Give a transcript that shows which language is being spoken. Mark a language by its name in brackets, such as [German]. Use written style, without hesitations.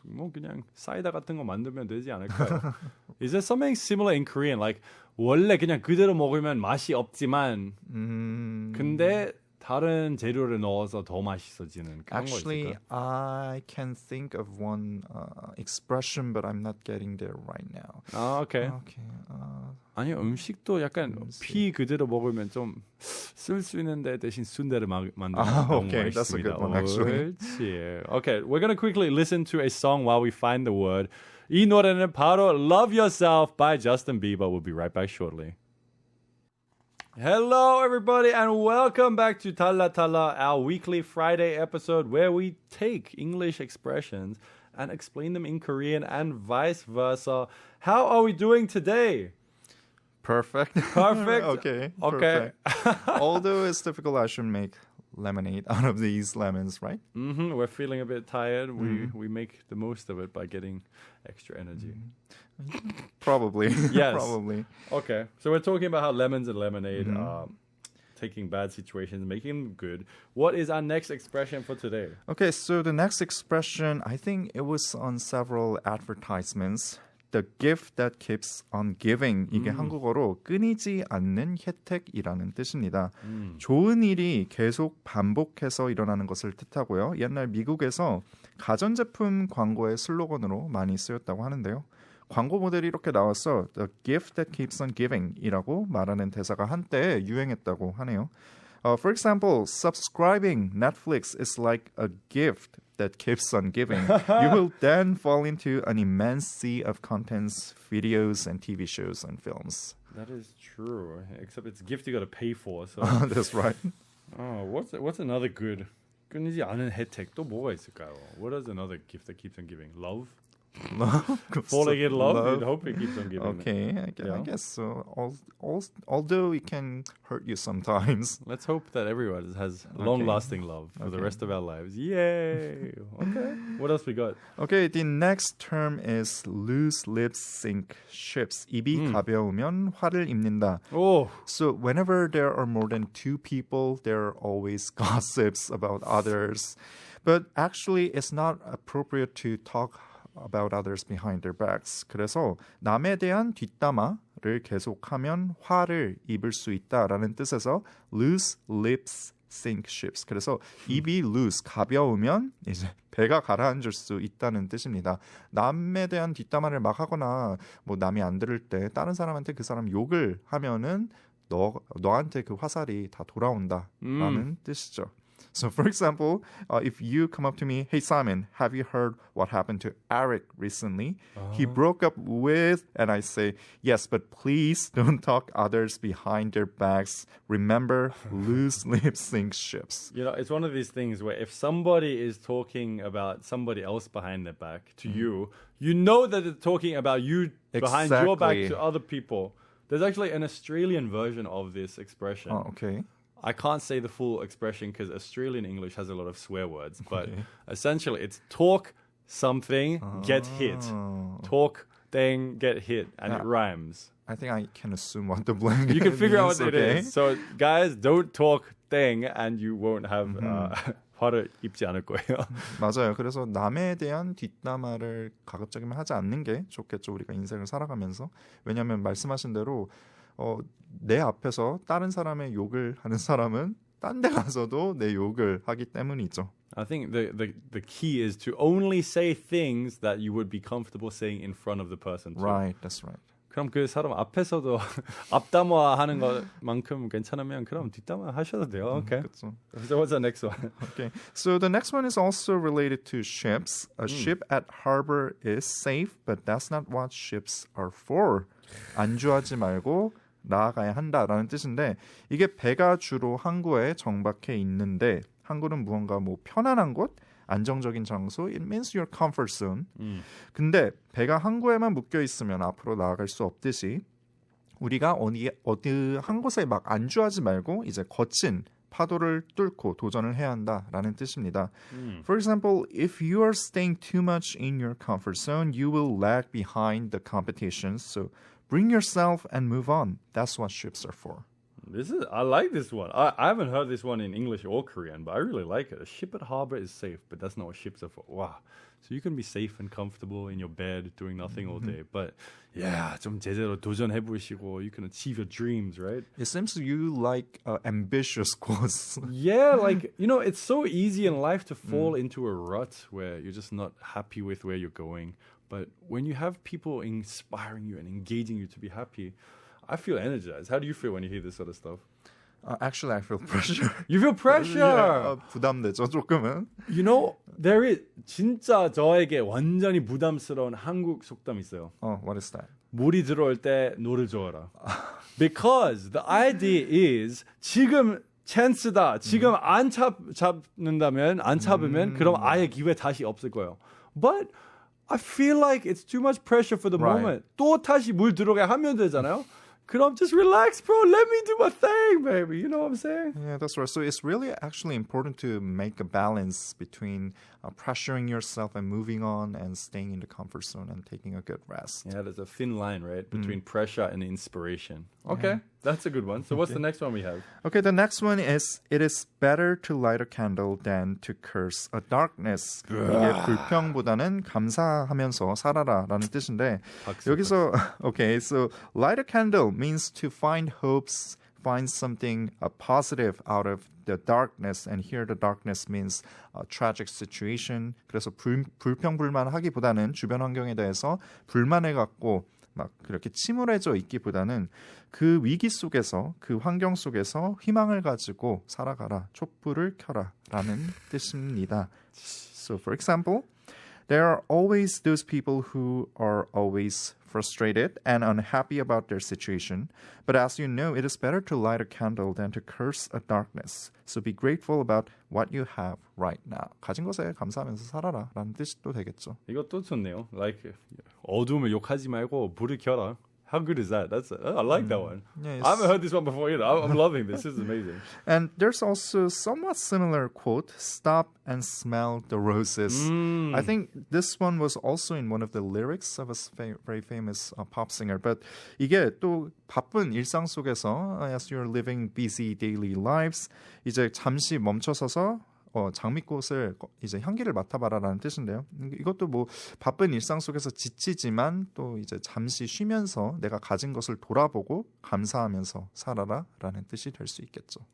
[Korean] 뭐 그냥 사이다 같은 거 만들면 되지 않을까요? [English] Is there something similar in Korean? [Korean] Like 원래 그냥 그대로 먹으면 맛이 없지만 근데 다른 재료를 넣어서 더 맛있어지는 그런 [English] Actually, [Korean] 거 있을까요? [English] I can think of one expression, but I'm not getting there right now. Okay. Okay. [Korean] 아니요, 음식도 약간 피 그대로 먹으면 좀 쓸 수 있는데 대신 순대를 만드는 경우가 [English] okay, that's a good one, actually. [Korean] 그렇지. [English] Okay, we're going to quickly listen to a song while we find the word. [Korean] 이 노래는 바로 Love Yourself by Justin Bieber. [English] We'll be right back shortly. Hello, everybody, and welcome back to Talla Talla, our weekly Friday episode where we take English expressions and explain them in Korean and vice versa. How are we doing today? Perfect. Perfect? Okay. Okay. Perfect. Although it's difficult, I should make lemonade out of these lemons, right? We're feeling a bit tired. We make the most of it by getting extra energy. Probably. Yes. Probably. Okay. So we're talking about how lemons and lemonade are taking bad situations, making them good. What is our next expression for today? Okay, so the next expression, I think it was on several advertisements. The gift that keeps on giving. [Korean] 이게 한국어로 끊이지 않는 혜택이라는 뜻입니다. 좋은 일이 계속 반복해서 일어나는 것을 뜻하고요. 옛날 미국에서 가전제품 광고의 슬로건으로 많이 쓰였다고 하는데요. 광고 모델이 이렇게 나와서 [English] The gift that keeps on giving [Korean] 이라고 말하는 대사가 한때 유행했다고 하네요. [English] For example, subscribing Netflix is like a gift that keeps on giving. You will then fall into an immense sea of contents, videos, and TV shows and films. That is true, except it's a gift you got to pay for. So. That's right. Oh, what's another good? [Korean] 끊이지 않은 혜택 또 뭐가 있을까요? [English] What is another gift that keeps on giving? Love? Falling in love? You'd hope it keeps on giving. Okay, I guess so. Although it can hurt you sometimes. Let's hope that everyone has long-lasting love for the rest of our lives. Yay! Okay. What else we got? Okay, the next term is loose lips sink ships. [Korean] 입이 가벼우면 화를 입는다. [English] Oh. So whenever there are more than two people, there are always gossips about others. But actually, it's not appropriate to talk about others behind their backs. [Korean] 그래서 남에 대한 뒷담화를 계속하면 화를 입을 수 있다라는 뜻에서 [English] loose lips sink ships. [Korean] 그래서 입이 loose, 가벼우면 이제 배가 가라앉을 수 있다는 뜻입니다. 남에 대한 뒷담화를 막 하거나 뭐 남이 안 들을 때 다른 사람한테 그 사람 욕을 하면은 너한테 그 화살이 다 돌아온다라는 뜻이죠. [English] So, for example, if you come up to me, hey, Simon, have you heard what happened to Eric recently? He broke up with, and I say, yes, but please don't talk others behind their backs. Remember, loose lips sink ships. You know, it's one of these things where if somebody is talking about somebody else behind their back to you, you know that they're talking about you behind your back to other people. There's actually an Australian version of this expression. Okay. I can't say the full expression because Australian English has a lot of swear words, but essentially it's talk something, get hit. Talk thing, get hit, and it rhymes. I think I can assume what the blank You can figure out what it is. So guys, don't talk thing and you won't have [Korean] 화를 입지 않을 거예요. 맞아요. 그래서 남에 대한 뒷담화를 가급적이면 하지 않는 게 좋겠죠. 우리가 인생을 살아가면서. 왜냐하면 말씀하신 대로 내 앞에서 다른 사람의 욕을 하는 사람은 딴 데 가서도 내 욕을 하기 때문이죠. [English] I think the key is to only say things that you would be comfortable saying in front of the person too. Right, that's right. [Korean] 그럼 그 사람 앞에서도 앞담화 하는 것만큼 괜찮으면 그럼 뒷담화 하셔도 돼요. [English] Okay. [Korean] 그렇죠. [English] So what's the next one? Okay. So the next one is also related to ships. A ship at harbor is safe, but that's not what ships are for. [Korean] 안주하지 말고 나아가야 한다라는 뜻인데 이게 배가 주로 항구에 정박해 있는데 항구는 무언가 뭐 편안한 곳, 안정적인 장소, [English] it means your comfort zone. [Korean] 근데 배가 항구에만 묶여 있으면 앞으로 나아갈 수 없듯이 우리가 어디 한 곳에 막 안주하지 말고 이제 거친 파도를 뚫고 도전을 해야 한다라는 뜻입니다. [English] For example, if you are staying too much in your comfort zone, you will lag behind the competition. So bring yourself and move on. That's what ships are for. I like this one. I haven't heard this one in English or Korean, but I really like it. A ship at harbor is safe, but that's not what ships are for. Wow. So you can be safe and comfortable in your bed doing nothing all day. But yeah, [Korean] 좀 제대로 도전해 보시고 [English] you can achieve your dreams, right? It seems you like ambitious goals. Yeah, like, you know, it's so easy in life to fall into a rut where you're just not happy with where you're going. But when you have people inspiring you and engaging you to be happy, I feel energized. How do you feel when you hear this sort of stuff? Actually, I feel pressure. You feel pressure. [Korean] Yeah, 부담되죠, 조금은. [English] You know, there is [Korean] 진짜 저에게 완전히 부담스러운 한국 속담 있어요. [English] What is that? [Korean] 물이 들어올 때 노를 저어라. [English] Because the idea is [Korean] 지금 찬스다. 지금 안 잡는다면 안 잡으면 그럼 아예 기회 다시 없을 거예요. [English] But I feel like it's too much pressure for the moment. [Korean] 또 다시 물 들어가게 하면 되잖아요. 그럼 [English] just relax, bro. Let me do my thing, baby. You know what I'm saying? Yeah, that's right. So it's really actually important to make a balance between pressuring yourself and moving on and staying in the comfort zone and taking a good rest. Yeah, there's a thin line, right? Between pressure and inspiration. Okay, that's a good one. So what's the next one we have? Okay, the next one is it is better to light a candle than to curse a darkness. [Korean] 이게 불평보다는 감사하면서 살아라라는 뜻인데 여기서 [English] okay, so light a candle means to find hopes, find something positive out of the darkness, and here the darkness means a tragic situation. [Korean] 그래서 불평불만하기보다는 주변 환경에 대해서 불만을 갖고 막 그렇게 침울해져 있기보다는 그 위기 속에서 그 환경 속에서 희망을 가지고 살아가라, 촛불을 켜라라는 뜻입니다. [English] So for example, there are always those people who are always frustrated and unhappy about their situation. But as you know, it is better to light a candle than to curse a darkness. So be grateful about what you have right now. [Korean] 가진 것에 감사하면서 살아라 라는 뜻도 되겠죠. 이것도 좋네요. Like, 어둠을 욕하지 말고 불을 켜라. [English] How good is that? I like that one. Yeah, I haven't heard this one before either. I'm loving this. This is amazing. And there's also somewhat similar quote, stop and smell the roses. I think this one was also in one of the lyrics of a very famous pop singer. [Korean] But 이게 또 바쁜 일상 속에서 [English] as you're living busy daily lives, [Korean] 이제 잠시 멈춰서서 장미꽃을 이제 향기를 맡아봐라라는 뜻인데요. 이것도 뭐 바쁜 일상 속에서 지치지만 또 이제 잠시 쉬면서 내가 가진 것을 돌아보고 감사하면서 살아라라는 뜻이 될 수 있겠죠.